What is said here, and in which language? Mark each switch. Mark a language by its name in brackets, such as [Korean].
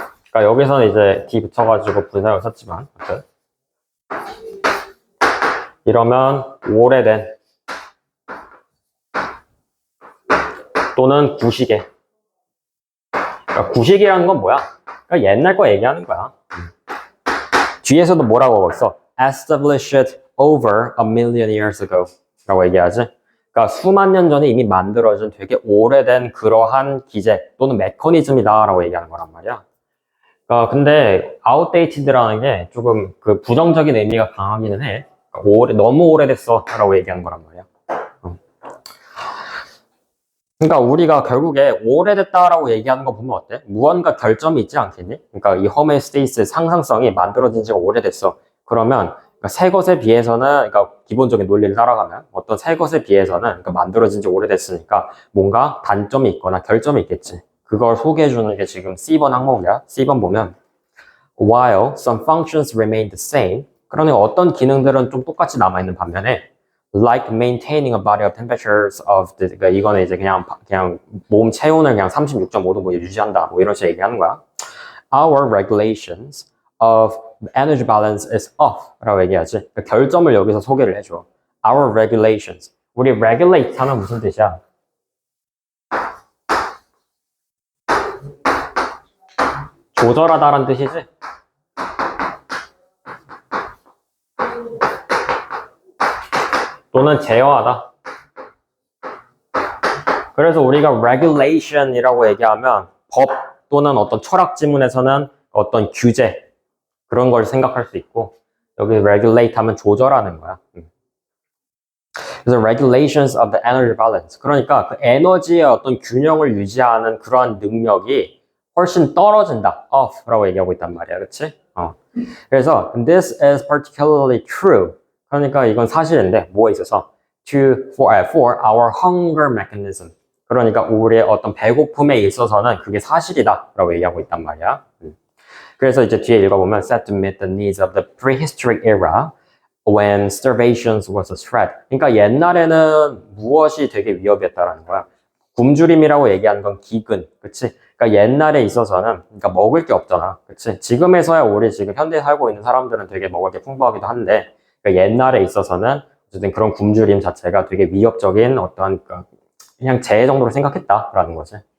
[Korean] 그러니까 여기서는 이제 D 붙여가지고 분사를 썼지만 이러면 오래된 또는 구시계. 그러니까 구시계라는 건 뭐야? 그러니까 옛날 거 얘기하는 거야. 뒤에서도 뭐라고 하고 있어? [English] Established over a million years ago [Korean] 라고 얘기하지. 그러니까 수만 년 전에 이미 만들어진 되게 오래된 그러한 기제 또는 메커니즘이다 라고 얘기하는 거란 말이야. 근데 outdated라는 게 조금 그 부정적인 의미가 강하기는 해. 그러니까 너무 오래됐어 라고 얘기하는 거란 말이야. 그러니까 우리가 결국에 오래됐다라고 얘기하는 거 보면 어때? 무언가 결점이 있지 않겠니? 그러니까 이 homeostasis 상상성이 만들어진 지가 오래됐어. 그러면 그러니까 새 것에 비해서는, 그러니까 기본적인 논리를 따라가면 어떤 새 것에 비해서는 그러니까 만들어진 지 오래됐으니까 뭔가 단점이 있거나 결점이 있겠지. 그걸 소개해주는 게 지금 C번 항목이야. C번 보면 [English] while some functions remain the same, [Korean] 그러니까 어떤 기능들은 좀 똑같이 남아있는 반면에 [English] like maintaining a body of temperatures of the, [Korean] 그러니까 이거는 이제 그냥 몸 체온을 그냥 36.5도 뭐 유지한다 뭐 이런 식으로 얘기하는 거야. [English] Our regulations of energy balance is off [Korean] 라고 얘기하지. 그러니까 결점을 여기서 소개를 해줘. [English] Our regulations. [Korean] 우리 regulate 하면 무슨 뜻이야? 조절하다라는 뜻이지? 또는 제어하다. 그래서 우리가 regulation이라고 얘기하면 법 또는 어떤 철학 지문에서는 어떤 규제 그런 걸 생각할 수 있고, 여기 regulate 하면 조절하는 거야. 그래서 [English] regulations of the energy balance. [Korean] 그러니까 그 에너지의 어떤 균형을 유지하는 그러한 능력이 훨씬 떨어진다. off라고 얘기하고 있단 말이야. 그치? 그래서 [English] this is particularly true. [Korean] 그러니까 이건 사실인데 뭐에 있어서 [English] for our hunger mechanism. [Korean] 그러니까 우리의 어떤 배고픔에 있어서는 그게 사실이다 라고 얘기하고 있단 말이야. 그래서 이제 뒤에 읽어보면 [English] set to meet the needs of the prehistoric era when starvation was a threat. [Korean] 그러니까 옛날에는 무엇이 되게 위협이었다라는 거야. 굶주림이라고 얘기하는 건 기근, 그치? 그러니까 옛날에 있어서는 그러니까 먹을 게 없잖아, 그치? 지금에서야 우리 지금 현대에 살고 있는 사람들은 되게 먹을 게 풍부하기도 한데 그러니까 옛날에 있어서는 어쨌든 그런 굶주림 자체가 되게 위협적인 어떤 그냥 재해 정도로 생각했다라는 거지.